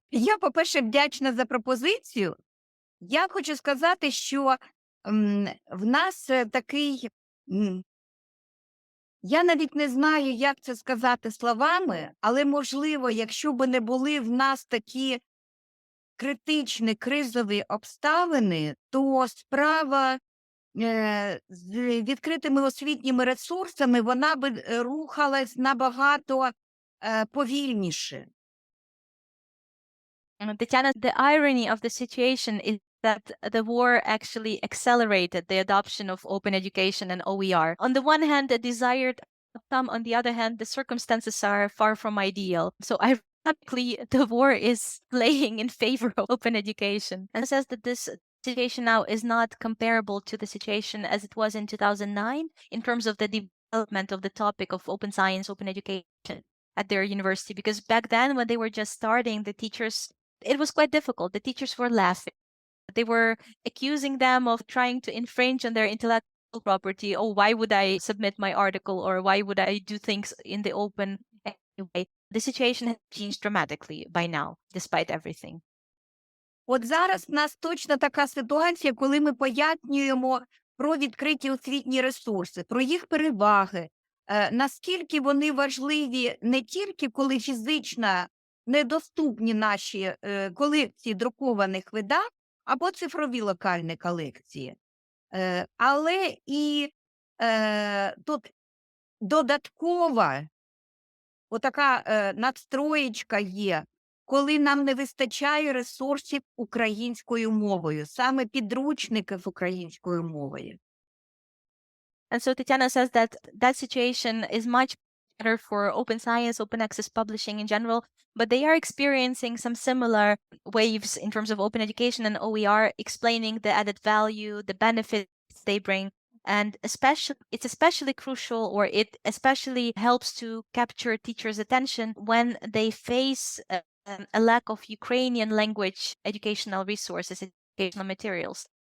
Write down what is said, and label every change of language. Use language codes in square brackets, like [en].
[uk] Я, по-перше, вдячна за пропозицію. Я хочу сказати, що в нас такий, я навіть не знаю, як це сказати словами, але, можливо, якщо б не були в нас такі критичні кризові обставини, то справа з відкритими освітніми ресурсами, вона би рухалась набагато повільніше. [en] Tetiana, the irony of the situation is that the war actually accelerated the adoption of open education and OER. On the one hand, a desired outcome, on the other hand, the circumstances are far from ideal. So I Technically, the war is playing in favor of open education and says that this situation now is not comparable to the situation as it was in 2009 in terms of the development of the topic of open science, open education at their university. Because back then, when they were just starting, the teachers, it was quite difficult. The teachers were laughing. They were accusing them of trying to infringe on their intellectual property. Oh, why would I submit my article, or why would I do things in the open anyway? The situation has changed dramatically by now, despite everything. [uk] От зараз в нас точно така ситуація, коли ми пояснюємо про відкриті освітні ресурси, про їх переваги, наскільки вони важливі не тільки коли фізично недоступні наші колекції друкованих видань або цифрові локальні колекції, але і тут додаткова отака надстроєчка є, коли нам не вистачає ресурсів українською мовою, саме підручників українською мовою. [en] And so Tetiana says that that situation is much better for open science, open access publishing in general, but they are experiencing some similar waves in terms of open education and OER, explaining the added value, the benefits they bring. And it's especially crucial, or it especially helps to capture teachers' attention when they face a lack of Ukrainian language educational resources, educational materials.